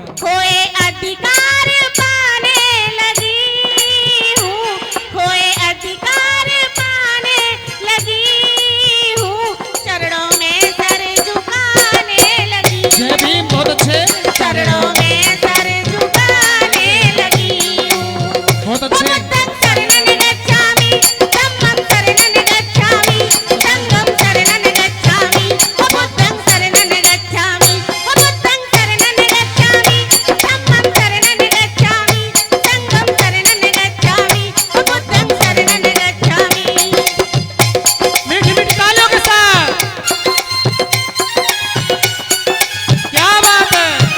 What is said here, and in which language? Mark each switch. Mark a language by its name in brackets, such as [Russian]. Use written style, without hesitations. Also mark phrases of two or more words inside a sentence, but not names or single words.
[Hindi] खोए अधिकार पाने लगी हूँ, खोए अधिकार पाने लगी हूँ, चरणों में सर झुकाने लगी, जय भीम, बहुत अच्छे, चरणों में सर झुकाने लगी हूँ। बहुत अच्छे। [Pali] बुद्धं शरणं गच्छामि, धम्मं शरणं गच्छामि, संघं शरणं गच्छामि, बुद्धं शरणं गच्छामि, बुद्धं शरणं गच्छामि, धम्मं शरणं गच्छामि, संघं शरणं गच्छामि, बुद्धं शरणं गच्छामि। [Hindi] मीठी मीठी तालियों के साथ, क्या बात है।